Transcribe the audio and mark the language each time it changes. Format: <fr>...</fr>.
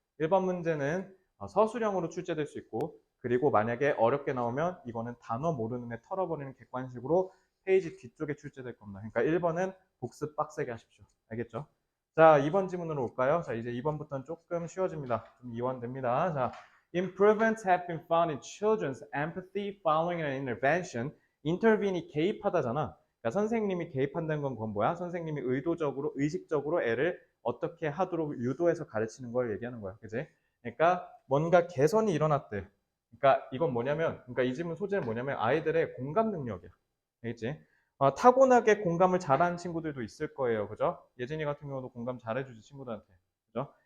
<ko>1번 문제는 서술형으로 출제될 수 있고, 그리고 만약에 어렵게 나오면 이거는 단어 모르는 애 털어버리는 객관식으로 페이지 뒤쪽에 출제될 겁니다. 그러니까 1번은 복습 빡세게 하십시오. 알겠죠? 자, 2번 지문으로 올까요? 자, 이제 2번부터는 조금 쉬워집니다. 좀 이완됩니다.</ko> <en>자, Improvements have been found in children's empathy following an intervention. intervene이</en> <ko>개입하다잖아. 그러니까 그러니까 선생님이 개입한다는 건 그건 뭐야? 선생님이 의도적으로, 의식적으로 애를 어떻게 하도록 유도해서 가르치는 걸 얘기하는 거야. 그지? 그러니까 뭔가 개선이 일어났대. 그러니까 이건 뭐냐면, 그러니까 이 질문 소재는 뭐냐면 아이들의 공감 능력이야. 알겠지? 타고나게 공감을 잘하는 친구들도 있을 거예요. 그죠? 예진이 같은 경우도 공감 잘해주지, 친구들한테. 그죠?</ko>